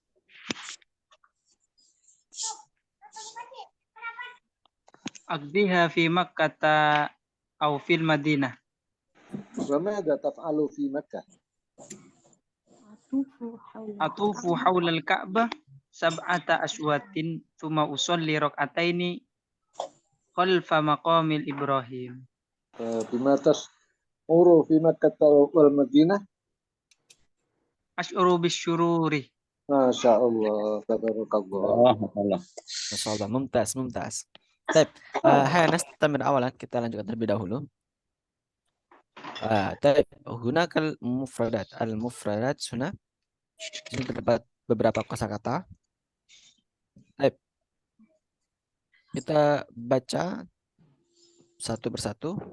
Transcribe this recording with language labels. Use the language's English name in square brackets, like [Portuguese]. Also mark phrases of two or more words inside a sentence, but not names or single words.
[Arabic] أقضيها في مكة أو في المدينة. وماذا تفعل في مكة? أطوف حول الكعبة سبعة أشواط ثم أصلي ركعتين خلف مقام إبراهيم. بم تشعر في مكة والمدينة. أشعر بالسرور. ما شاء الله، تبارك الله. Allah. ما شاء الله. Mumtaz. [Indonesian] Baik, [Arabic] هيا نستمر أولا, [Indonesian] kita lanjutkan terlebih dahulu. Baik, gunakal mufradat. Al-mufradat sudah terdapat beberapa kosakata. Baik, kita baca satu persatu.